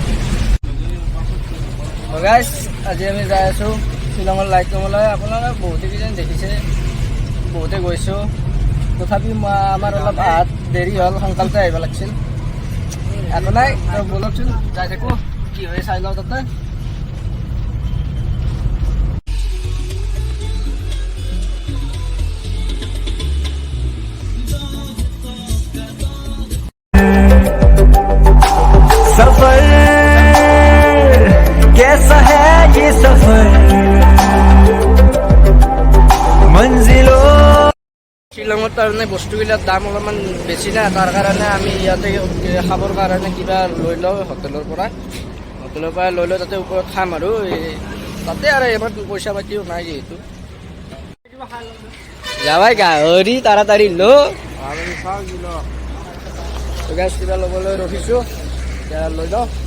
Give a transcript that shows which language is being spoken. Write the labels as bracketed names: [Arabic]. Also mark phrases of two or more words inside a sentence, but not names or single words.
[Assamese] গাইজ আজি আমি যাই আছোঁ শ্বিলঙৰ লাইট ৰুমলৈ। আপোনালোকে বহুতে কিজানি দেখিছে, বহুতে গৈছোঁ। তথাপি আমাৰ অলপ আহাত দেৰি হ'ল, সোনকালতে আহিব লাগিছিল। একো নাই, বলকচোন যাই থাকোঁ, কি হয় চাই লওঁ তাতে। [Hindi] सफर कैसा है ये सफर मंजिलों [Assamese] শ্বিলঙত তাৰমানে বস্তুবিলাক দাম অলপমান বেছি না, তাৰ কাৰণে আমি ইয়াতে খাবৰ কাৰণে কিবা লৈ লওঁ হোটেলৰ পৰা লৈ লওঁ, তাতে ওপৰত খাম আৰু তাতে আৰু এবাৰ পইচা পাতিও নাই যিহেতু। যাবাই গাহৰি তাড়াতাড়ি গেছ কিবা ল'বলৈ ৰখিছোঁ, এতিয়া লৈ লওঁ।